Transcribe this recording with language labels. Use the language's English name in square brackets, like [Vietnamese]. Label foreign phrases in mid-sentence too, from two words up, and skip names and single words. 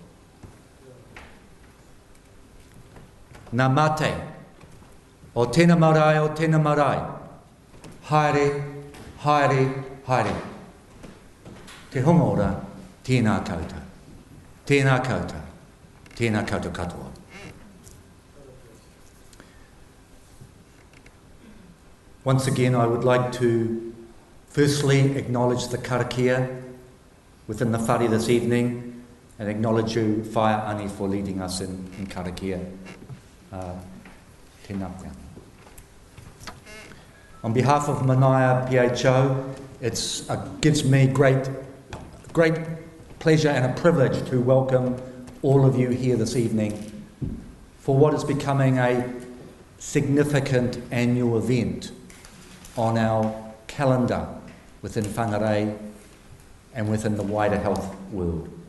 [Māori] Ngā mate, o tēnā marae, haere, haere, haere. Te honga ora, tēnā koutou, tēnā koutou, tēnā koutou katoa. [English] Once again, I would like to firstly acknowledge the karakia within the whare this evening and acknowledge you, Whaia Ani, for leading us in karakia. [Māori] Tēnā pia. [English] On behalf of Manaia PHO, it gives me great pleasure and a privilege to welcome all of you here this evening for what is becoming a significant annual event on our calendar within whangarei and within the wider health world.